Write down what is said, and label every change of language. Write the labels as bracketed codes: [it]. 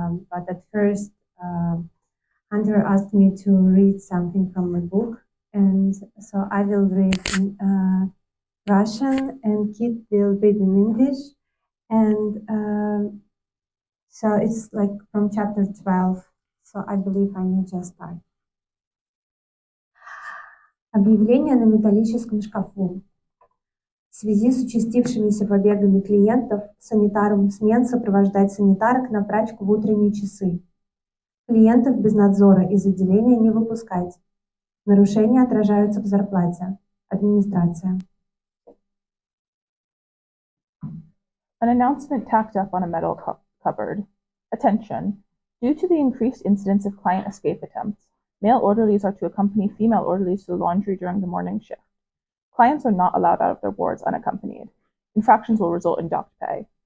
[en] But at first, Hunter asked me to read something from my book. And so I will read in Russian and Kit will read in English. And so it's like from chapter 12. So I believe I may just start. [ru] Объявление на металлическом шкафу. В связи с участившимися побегами клиентов, санитарам смен сопровождать санитарок на прачку в утренние часы. Клиентов без надзора из отделения не выпускать. Нарушения отражаются в зарплате. Администрация. [en] An announcement tacked up on a metal cupboard. Attention! Due to the increased incidence of client escape attempts, male orderlies are to accompany female orderlies to the laundry during the morning shift. Clients are not allowed out of their wards unaccompanied. Infractions will result in docked pay.